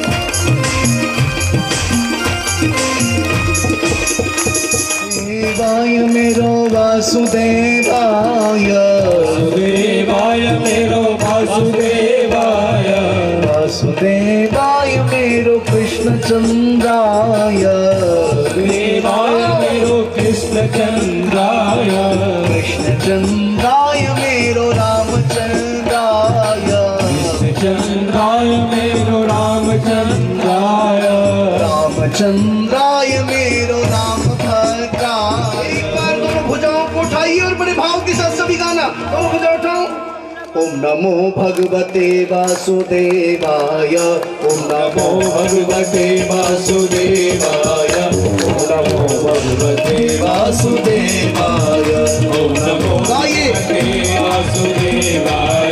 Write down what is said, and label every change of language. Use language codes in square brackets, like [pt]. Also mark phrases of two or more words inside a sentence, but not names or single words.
[sa] देवाय मेरो वासुदेवाय। वासुदेवाय मेरो वासुदेवाय। वासुदेवाय मेरो कृष्णचंद्राय। वासुदेवाय मेरो कृष्णचंद्राय। कृष्णचंद्राय मेरो रामचंद्राय। कृष्णचंद्राय मेरो रामचंद्राय। रामचंद्राय मेरो राम भद्राय। [hi] एक बार दोनों भुजाओं को उठाइए और बड़े भाव के साथ सभी गाना। दोनों भुजा उठाओ। [sa] ओम नमो भगवते वासुदेवाय। ओम नमो भगवते वासुदेवाय। ओम नमो भगवते वासुदेवाय। ओम नमो भगवते वासुदेवाय।